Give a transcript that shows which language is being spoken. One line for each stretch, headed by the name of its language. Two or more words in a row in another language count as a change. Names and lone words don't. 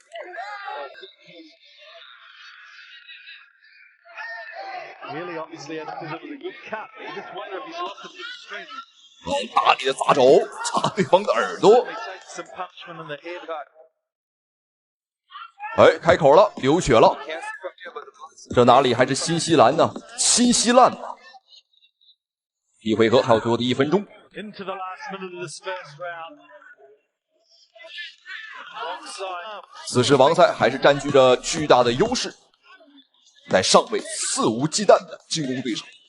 Chinese: 大力的砸肘，插對方的耳朵。開口了，流血了。這哪裡還是新西蘭呢？新西蘭嘛。第一回合還有最後的1分鐘。此時王賽還是佔據着巨大的優勢，在上位肆無忌憚的進攻對手。